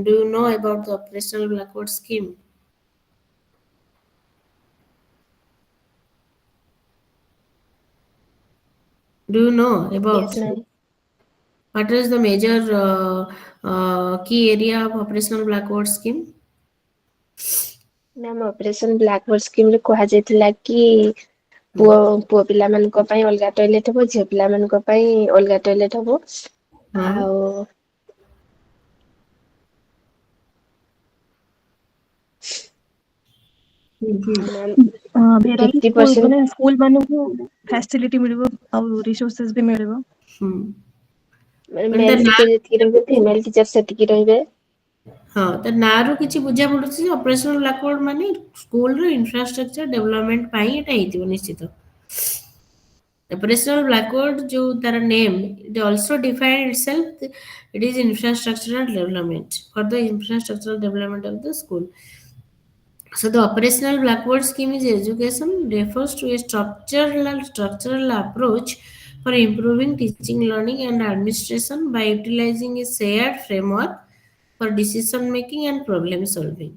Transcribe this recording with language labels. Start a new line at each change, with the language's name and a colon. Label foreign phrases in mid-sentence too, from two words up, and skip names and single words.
English: Do you know about the operational blackboard scheme? Do you know Yes, about ma'am. what is the major key area of operational blackboard scheme? ma'am operation blackboard
Odia: ସ୍କିମରେ କୁହାଯାଇଥିଲା କି Hmm. ପୁଅ ପିଲାମାନଙ୍କ ପାଇଁ ଅଲଗା ଟଏଲେଟ ହବ, ଝିଅ ପିଲାମାନଙ୍କ ପାଇଁ ଅଲଗା ଟଏଲେଟ ହବ। Huh? ଆଉ ମ୍ୟାମ୍ ଭେରାଇଟି 50% ମାନେ ସ୍କୁଲ ମାନଙ୍କୁ ଫ୍ୟାସିଲିଟି ମିଳିବ ଆଉ ରିସୋର୍ସେସ୍ ବି ମିଳିବ। Hmm. ମାନେ ତା ମେଲ୍ ନାଁ, ଟିଚର ଯେତିକି ରହିବେ,
English: female teacher
Odia: ସେତିକି ରହିବେ। ହଁ ତା ନାଁରୁ କିଛି ବୁଝା ପଡୁଛି ଯେ
English: operational blackboard
Odia: ମାନେ ସ୍କୁଲର
English: infrastructure development
Odia: ପାଇଁ ଏଟା ହେଇଥିବ ନିଶ୍ଚିତ।
English: Operational blackboard
Odia: ଯୋଉ ତାର ନେମ୍,
English: it also define itself, it is infrastructural development for the infrastructural development of the school. So the operational blackboard scheme is education refers to a structural approach for improving teaching, learning, and administration by utilizing a shared framework for decision making and problem solving.